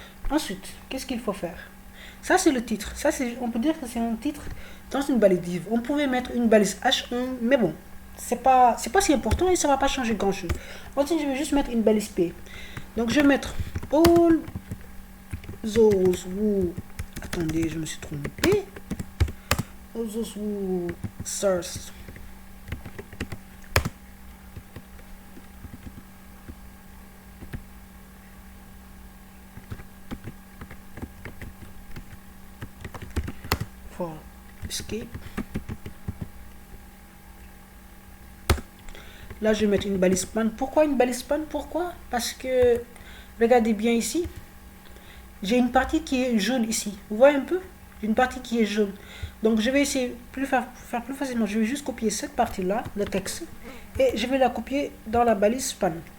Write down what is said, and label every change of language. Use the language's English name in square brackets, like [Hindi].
[French] Ensuite, qu'est-ce qu'il faut faire? Ça, c'est le titre. Ça, on peut dire que c'est un titre dans une balise div. On pouvait mettre une balise H1, mais bon, c'est pas si important et ça va pas changer grand-chose. Ensuite, je vais juste mettre une balise P. Donc, je vais mettre [English] all those who... [French] Attendez, je me suis trompé. [English] All those who search for escape. [French] Là, je vais mettre une balise span. Pourquoi une balise span? Pourquoi? Parce que, regardez bien ici, j'ai une partie qui est jaune ici. Vous voyez un peu? Une partie qui est jaune. Donc, je vais essayer de faire plus facilement. Je vais juste copier cette partie-là, le texte, et je vais la copier dans la balise span.